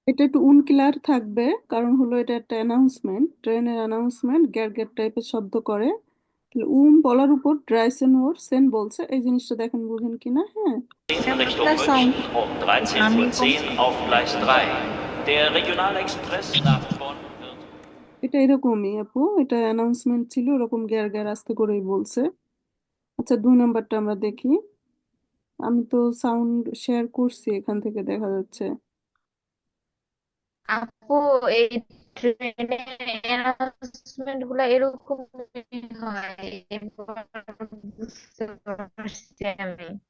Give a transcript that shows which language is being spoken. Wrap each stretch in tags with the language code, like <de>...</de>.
<bn>এটা একটু উনক্লিয়ার থাকবে, কারণ হলো এটা একটা অ্যানাউন্সমেন্ট, ট্রেনের অ্যানাউন্সমেন্ট, গ্যার গ্যার টাইপের শব্দ করে। তাহলে বলার উপর ড্রাইসেন ওর সেন বলছে, এই জিনিসটা দেখেন বুঝেন কিনা। হ্যাঁ,</bn> <de>Richtung München um 13:10 Uhr auf Gleis 3. Der Regionalexpress nach Bonn wird</de> <bn>এটা এরকমই আপু, এটা অ্যানাউন্সমেন্ট ছিল, ওরকম গ্যার গ্যার আস্তে করেই বলছে। আচ্ছা, 2 নম্বরটা আমরা দেখি। আমি তো সাউন্ড শেয়ার করছি, এখান থেকে দেখা যাচ্ছে। আপু, এই ট্রেনে অ্যানাউন্সমেন্ট গুলা এরকম হয়, এবার বুঝতে পারছি আমি।</bn>